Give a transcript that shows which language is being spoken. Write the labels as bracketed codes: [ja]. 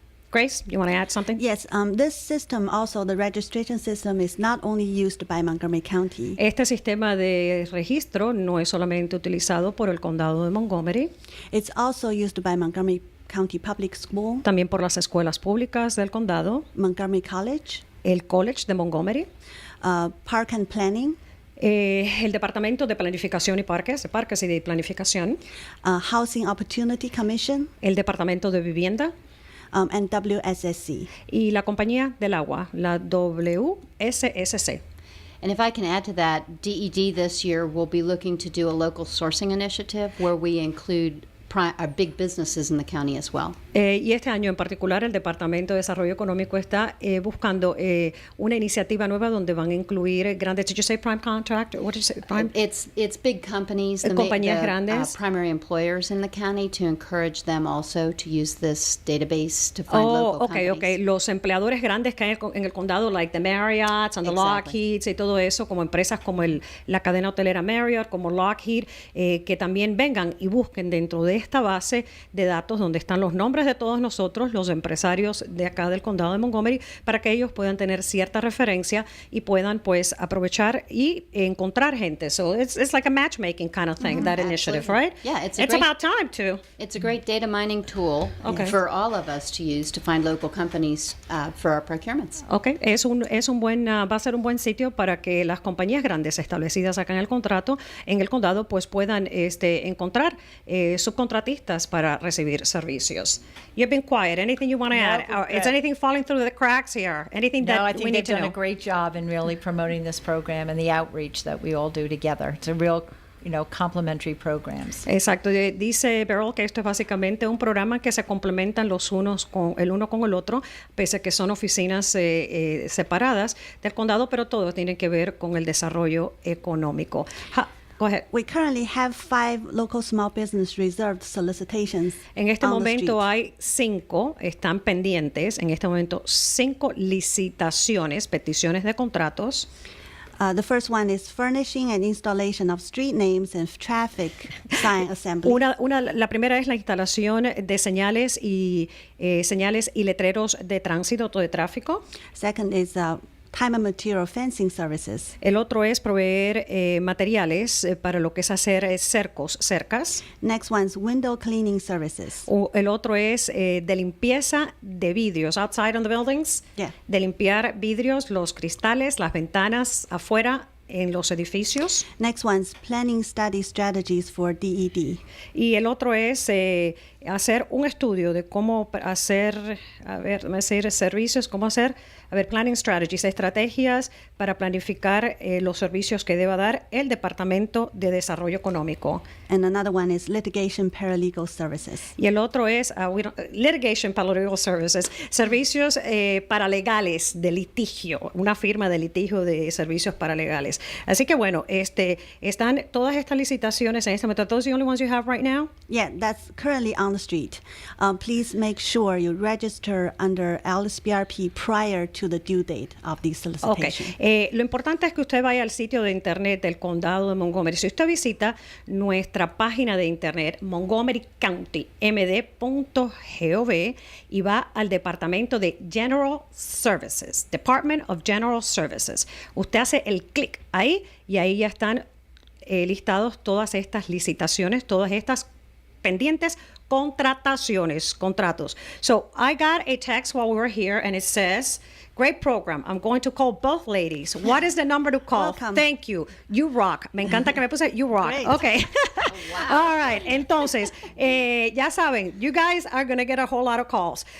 [en] Grace, you want to add something? Yes, this system also, the registration system, is not only used by Montgomery County. [es] Este sistema de registro no es solamente utilizado por el condado de Montgomery, [en] It's also used by Montgomery County Public School, [es] también por las escuelas públicas del condado, [en] Montgomery College, [es] el College de Montgomery, [en] Park and Planning, [es] el Departamento de Planificación y Parques y de Planificación, [en] Housing Opportunity Commission, [es] el Departamento de Vivienda [en] and WSSC. [es] y la Compañía del Agua, la WSSC. [en] And if I can add to that, DED this year will be looking to do a local sourcing initiative where we include big businesses in the county as well. [es] Y este año en particular el Departamento de Desarrollo Económico está buscando una iniciativa nueva donde van a incluir grandes. [en] Did you say prime contract? What did you say? Prime? It's big companies, [es] Compañías grandes. [en] Primary employers in the county, to encourage them also to use this database to find local companies. [es] Okay. Los empleadores grandes que hay en el condado, [en] like the Marriotts and the Exactly. [es] Lockheeds y todo eso, como empresas como la cadena hotelera Marriott, como Lockheed, que también vengan y busquen dentro de esta base de datos donde están los nombres de todos nosotros, los empresarios de acá del condado de Montgomery, para que ellos puedan tener cierta referencia y puedan pues aprovechar y encontrar gente. [en] So it's like a matchmaking kind of thing, that initiative, Absolutely. right? Yeah, it's great, about time too. It's a great data mining tool for all of us to use to find local companies for our procurements. [es] Okay, es un buen va a ser un buen sitio para que las compañías grandes establecidas acá en el condado, pues puedan encontrar subcontratistas para recibir servicios. [en] You've been quiet. Anything you want to add? Is anything falling through the cracks here? Anything No, I that think they've need to done know? a great job in really promoting this program and the outreach that we all do together. It's a real, complementary programs. [es] Exacto. Dice Beryl que esto es básicamente un programa que se complementan los unos con el uno con el otro, pese a que son oficinas separadas del condado, pero todos tienen que ver con el desarrollo económico. [en] Go ahead. We currently have 5 local small business reserved solicitations. [es] En este [en] on the [es] momento hay 5, están pendientes, en este momento 5 licitaciones, peticiones de contratos. [en] The first one is furnishing and installation of street names and traffic sign assembly. [es] La primera es la instalación de señales y letreros de tránsito o de tráfico. [en] Second is time and material fencing services. [es] El otro es proveer materiales para lo que es hacer cercas. [en] Next one's window cleaning services. [es] El otro es de limpieza de vidrios, [en] outside on the buildings, Yeah. [es] de limpiar vidrios, los cristales, las ventanas afuera en los edificios. [en] Next one's planning study strategies for DED. [es] Y el otro es hacer un estudio de cómo hacer, servicios, [en] planning strategies, [es] estrategias para planificar los servicios que deba dar el Departamento de Desarrollo Económico. [en] And another one is litigation paralegal services. [es] Y el otro es [en] litigation paralegal services, [es] servicios paralegales de litigio, una firma de litigio de servicios paralegales. Así que bueno, están todas estas licitaciones en este momento. [en] Are those the only ones you have right now? Yeah, that's currently on the street. Please make sure you register under LSBRP prior to the due date of the solicitation. Okay. [es] Lo importante es que usted vaya al sitio de internet del condado de Montgomery. Si usted visita nuestra página de internet montgomerycountymd.gov y va al departamento de [en] General Services, Department of General Services, [es] usted hace el clic ahí y ahí ya están listados todas estas licitaciones, todas estas pendientes contratos. [en] So I got a text while we were here and it says, great program. I'm going to call both ladies. What is the number to call? Welcome. Thank you. You rock. [es] Me encanta que me puse [en] you rock. Great. Okay. All right. [es] Entonces, ya saben, [en] you guys are going to get a whole lot of calls.